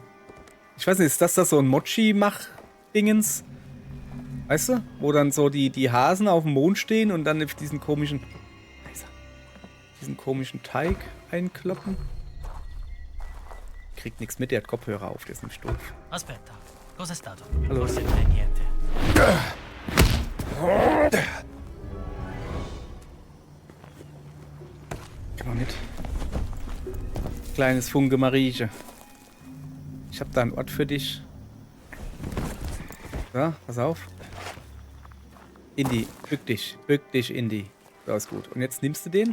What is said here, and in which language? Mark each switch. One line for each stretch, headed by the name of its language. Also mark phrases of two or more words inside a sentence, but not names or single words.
German: Ich weiß nicht, ist das so ein Mochi-Mach-Dingens? Weißt du? Wo dann so die Hasen auf dem Mond stehen und dann auf diesen komischen Teig einkloppen. Kriegt nichts mit, der hat Kopfhörer auf, der ist nicht doof.
Italian: Aspetta, cos'è stato? Allora. Forse non è niente.
German: Komm mal mit. Kleines Funke Marieche. Ich hab da einen Ort für dich. So, pass auf. Indy, bück dich, Indy. So, ist gut. Und jetzt nimmst du den.